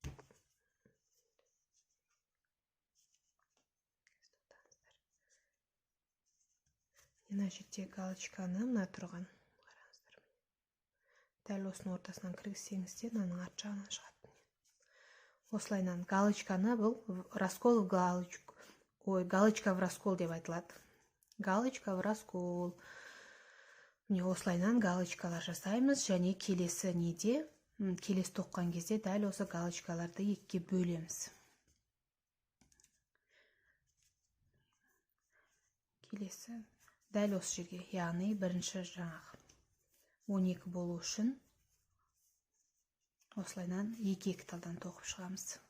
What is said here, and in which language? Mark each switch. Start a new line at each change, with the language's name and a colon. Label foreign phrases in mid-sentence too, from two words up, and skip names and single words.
Kazakh: Мына жерде галочканы мына тұрған. Қараңыздар. Дәл осының ортасынан кіргізсеңіздер, мынаның арт жағынан шығады. Осылайынан галочканы бұл
Russian: раскол в галочку. Галочка в раскол
Kazakh: деп айтылады.
Russian: Галочка в раскол.
Kazakh: Міне осылайынан галочкалар жасаймыз, және келесі тоққан кезде дәл осы галочкаларды 2-ге бөлеміз. Келесі дәл осы жерге, яғни бірінші жаңағы 12 болу үшін осылайынан 2-2 талдан тоқып шығамыз.